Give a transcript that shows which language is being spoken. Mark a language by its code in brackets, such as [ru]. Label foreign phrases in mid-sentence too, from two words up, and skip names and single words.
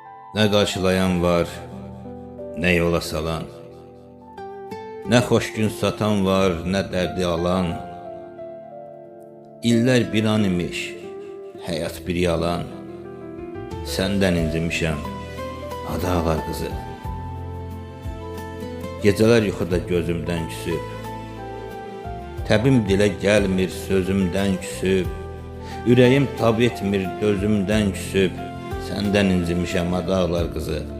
[tr] Ne karşılayan var, ne yola salan. Ne hoş gün satan var, ne derdi alan. İller bir an imiş, hayat bir yalan. [az] Senden incimişəm, ada ağlar qızı. Geceler yuxuda gözümdən küsüb, təbim dilə gəlmir sözümdən küsüb, ürəyim tab etmir dözümdən küsüb, səndən incimişəm ada ağlar qızı.